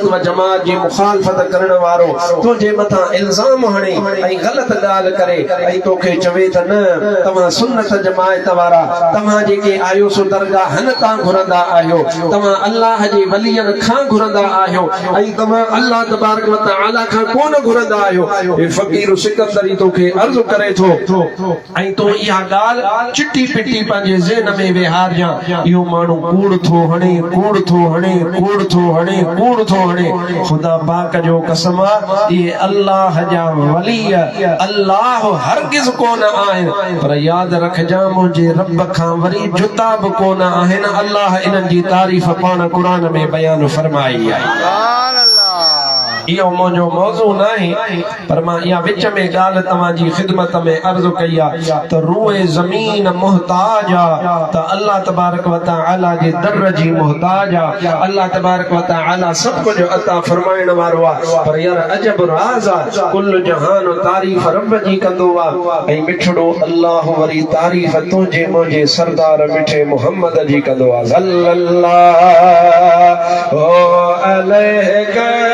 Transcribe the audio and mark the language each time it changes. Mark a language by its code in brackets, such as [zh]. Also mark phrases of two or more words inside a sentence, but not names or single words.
[sd] व जमात जी मुखालफत करण वारो तुंहिंजे मथां इल्ज़ाम हणे ऐं ग़लत ॻाल्हि करे ऐं तोखे चवे त न तव्हां सुन्नत जमात वारा तव्हां जेके आयो सो दरगाहन तां घुरंदा आहियो तव्हां अल्लाह जे वलियन खां घुरंदा आहियो ऐं तव्हां [ar] الله تبارك وتعالى [sd] खां कोन घुरंदा आहियो ए फ़कीर सिकंदरी तोखे अर्ज़ करे थो ऐं तो इहा ॻाल्हि चिटी पिटी पंहिंजे ज़हन में विहारजां इहो माण्हू कूड़ थो हणे कूड़ थो हणे ख़ुदा पाक जो कसम इहे अल्लाह जा वली अल्लाह हरगिज़ कोन आहिनि पर यादि रखजां मुंहिंजे रब खां वरी जुता बि कोन आहिनि अल्लाह इन्हनि जी तारीफ़ पाण क़ुरान में बयान फरमाई आहे इहो मुंहिंजो मौज़ू नाहे पर मां इहा विच में ॻाल्हि तव्हांजी ख़िदमत में अर्ज़ कई आहे त रूए ज़मीन मुहताज आहे त [ar] الله تبارك وتعالى [sd] जे दर जी मुहताज आहे [ar] الله تبارك وتعالى [sd] सभु कुझु अता फरमाइण वारो आहे पर यार अजब राज़ आहे कुल जहान तारीफ़ रब जी कंदो आहे ऐं मिठड़ो अल्लाह वरी तारीफ़ तुंहिंजे मुंहिंजे सरदार मिठे मोहम्मद जी कंदो आहे [ar] صلى الله عليه